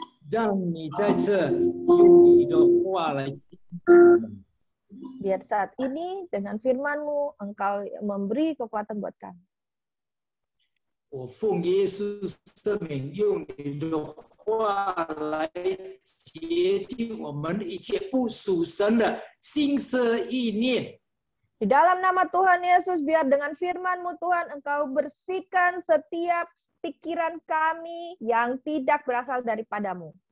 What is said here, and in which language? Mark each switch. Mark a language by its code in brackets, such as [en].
[zh] 让你在这用你的话来激励我们。 [id] biar saat ini dengan firman-Mu Engkau memberi kekuatan buat kami. [zh] 我奉耶稣圣名，用你的话来洁净我们一切不属神的心思意念。 [id] Di dalam nama Tuhan Yesus, biar dengan firman-Mu Tuhan Engkau bersihkan setiap pikiran kami yang tidak berasal daripada-Mu.